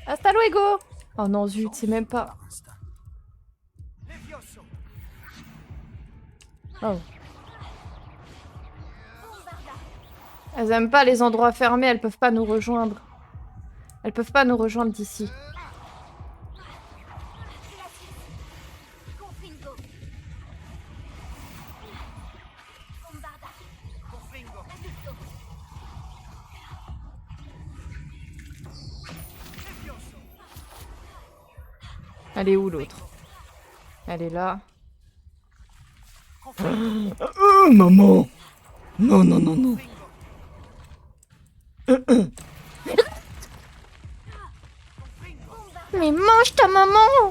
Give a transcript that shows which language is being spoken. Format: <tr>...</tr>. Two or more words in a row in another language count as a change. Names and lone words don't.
<es>Hasta luego.</es> <fr>Oh non, zut, c'est même pas... Par instinct. Oh. Elles aiment pas les endroits fermés, elles peuvent pas nous rejoindre. Elles peuvent pas nous rejoindre d'ici. Confringo. Bombarda. Impulso. Elle est où l'autre? Elle est là. Maman! Non, non, non, non. Mais mange ta maman!</fr>